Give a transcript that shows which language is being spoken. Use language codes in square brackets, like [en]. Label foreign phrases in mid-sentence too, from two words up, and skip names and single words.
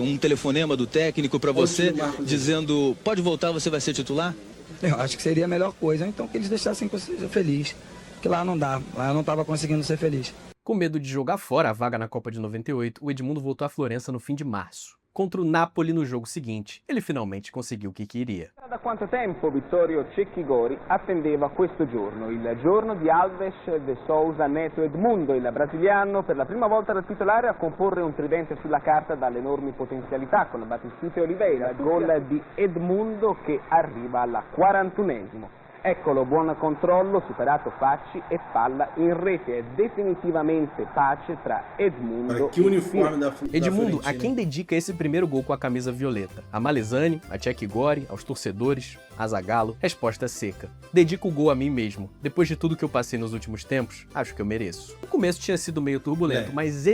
[pt] Um telefonema do técnico pra você dizendo, pode voltar, você vai ser titular? Eu acho que seria a melhor coisa, então que eles deixassem que eu seja feliz. Porque lá não dá, lá eu não estava conseguindo ser feliz. Com medo de jogar fora a vaga na Copa de 98, o Edmundo voltou a Florença no fim de março. Contra o Napoli no jogo seguinte, ele finalmente conseguiu o que queria. [it] Da quanto tempo Vittorio Cecchigori attendeva questo giorno, il giorno di Alves, De Souza, Neto, Edmundo, il brasiliano per la prima volta da titolare a comporre un tridente sulla carta dalle enormi potenzialità con Batistuta e Oliveira, gol di Edmundo che arriva al 41esimo. Eccolo, buon controllo, superato Facci e palla in rete. È definitivamente pace tra Edmundo e [pt] Edmundo, a quem dedica esse primeiro gol com a camisa violeta? A Malesani, a Cecchigori, aos torcedores, a Zagallo? Resposta seca. Dedico o gol a mim mesmo. Depois de tudo que eu passei nos últimos tempos, acho que eu mereço. O começo tinha sido meio turbulento, mas